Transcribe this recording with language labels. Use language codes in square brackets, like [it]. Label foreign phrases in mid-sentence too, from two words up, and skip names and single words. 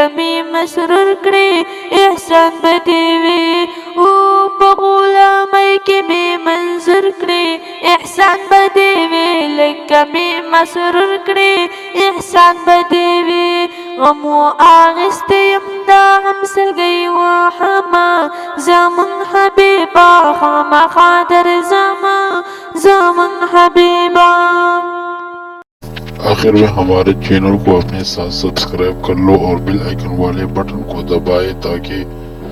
[ps] می مسرور کړی احسان به دې وي او په غلامۍ کې می منظور کړی احسان به دې وي لکه می مسرور کړی احسان به دې وي غمو اغستې یم دا غم سلګۍ وهمه زمون حبیبا خامخا درځما زمون حبیبا [ur] آخر میں ہمارے چینل کو اپنے ساتھ سبسکرائب کر لو اور [en] bell icon [ur] والے بٹن کو دبائیں تاکہ